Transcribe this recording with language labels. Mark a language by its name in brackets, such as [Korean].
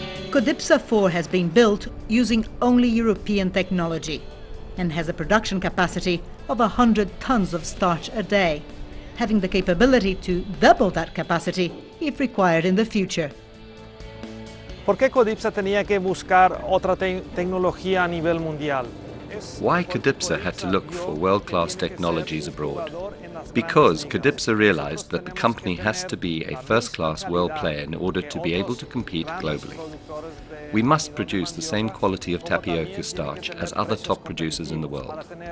[English] Codipsa 4 has been built using only European technology and has a production capacity of 100 tons of starch a day, having the capability to double that capacity if required in the future. [Spanish] ¿Por qué Codipsa tenía que buscar otra tecnología a nivel mundial? [English] Why Codipsa had to look for world-class technologies abroad? Because Codipsa realized that the company has to be a first-class world player in order to be able to compete globally. We must produce the same quality of tapioca starch as other top producers in the world.